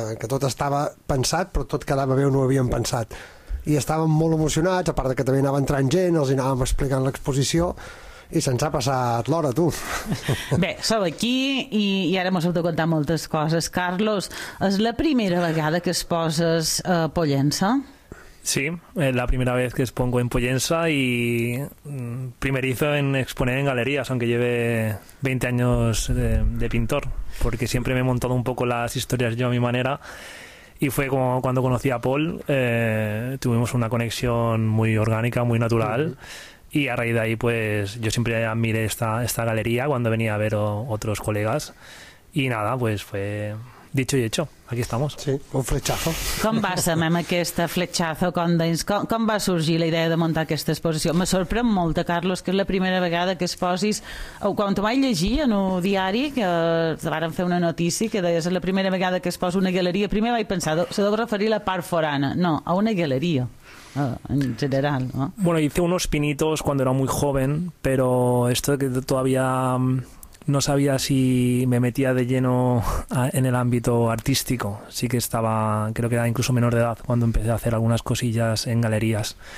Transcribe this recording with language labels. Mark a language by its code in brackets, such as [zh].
[ca] Que tot estava pensat, però tot quedava bé on ho havíem pensat. I estàvem molt emocionats, a part que també anava entrant gent, els anàvem explicant l'exposició, i se'ns ha passat l'hora, tu. Bé, sou aquí i ara mos heu de contar moltes coses. Carlos, és la primera vegada que es poses a Pollença? [es] Sí, es la primera vez que expongo en Pollença y primerizo en exponer en galerías, aunque lleve 20 años de pintor, porque siempre me he montado un poco las historias yo a mi manera. Y fue como cuando conocí a Paul, tuvimos una conexión muy orgánica, muy natural. Y a raíz de ahí, pues yo siempre admiré esta galería cuando venía a ver otros colegas. Y nada, pues fue dicho y hecho. Aquí estamos. Sí, un flechazo. [ca] Com va ser, mem, aquesta flechazo? Com va sorgir la idea de muntar aquesta exposició? Me sorprèn molt, Carlos, que és la primera vegada que es posis... Quan t'ho vaig llegir en un diari, que varen fer una notícia, que deies que és la primera vegada que es posa una galeria, primer vaig pensar, se deu referir a la part forana. No, a una galeria, en general. No? [es] Bueno, hice unos pinitos cuando era muy joven, pero esto que todavía... No sabía si me metía de lleno en el ámbito artístico. Sí que estaba, creo que era incluso menor de edad cuando empecé a hacer algunas cosillas en galerías.